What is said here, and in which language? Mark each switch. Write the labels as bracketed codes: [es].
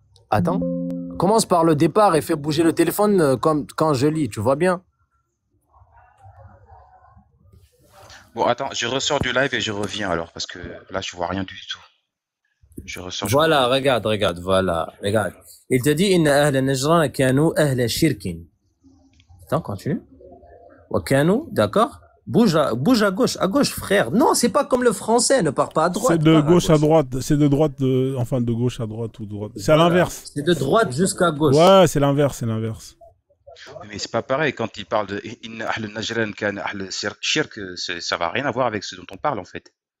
[fr] Attends. Commence par le départ et fais bouger le téléphone comme quand je lis, tu vois bien? Bon, attends, je ressors du live et je reviens alors, parce que là, je vois rien du tout. Je ressors. Voilà, regarde, voilà, regarde. Il te dit [ar] إن أهل نجران كانوا أهل شرك. [fr] Attends, continue. [ar] وكانوا, [fr] d'accord? Bouge à gauche, frère. Non, c'est pas comme le français, ne pars pas à droite. C'est de gauche à droite, c'est de droite, enfin de gauche à droite ou droite. C'est à l'inverse. C'est de droite jusqu'à gauche. Ouais, c'est l'inverse, c'est l'inverse. Mais c'est pas pareil quand il parle de [ar] Inna Ahl Najran kan Ahl Shirk, [fr] ça va rien à voir avec ce dont on parle en fait.